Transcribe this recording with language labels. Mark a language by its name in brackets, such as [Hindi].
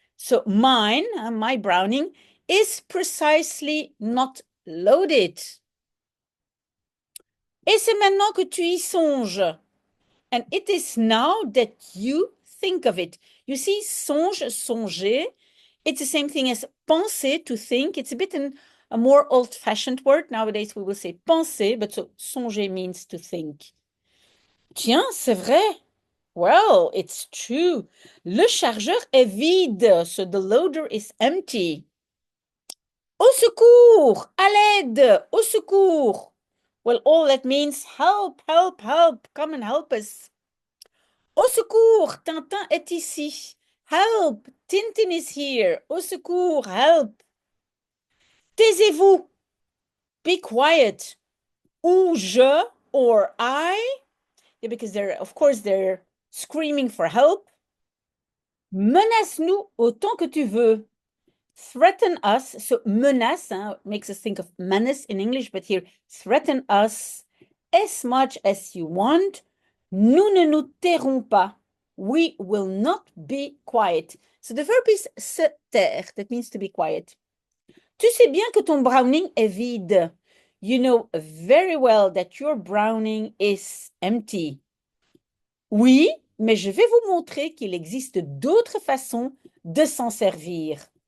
[English] So mine, my browning, is precisely not loaded. [French] Et c'est maintenant que tu y songes. [English] And it is now that you think of it. You see, songe, songer, it's the same thing as penser, to think. It's a bit a more old-fashioned word. Nowadays, we will say penser, but so songer means to think. [French] Tiens, c'est vrai. [English] Well, it's true. [French] Le chargeur est vide, [English] so the loader is empty. [French] Au secours! À l'aide! Au secours! [English] Well, all that means help, help, help. Come and help us. [French] Au secours! Tintin est ici. [English] Help! Tintin is here. [French] Au secours! [English] Help! [French] Taisez-vous! [English] Be quiet. [French] Ou je, [English] or I, yeah, because they're screaming for help. [French] Menace-nous autant que tu veux. [English] Threaten us. So menace makes us think of menace in English, but here threaten us as much as you want. [French] Nous ne nous tairons pas. [English] We will not be quiet. So the verb is se taire. That means to be quiet. [French] Tu sais bien que ton browning est vide. [English] You know very well that your browning is empty. [French] Oui, mais je vais vous montrer qu'il existe d'autres façons de s'en servir.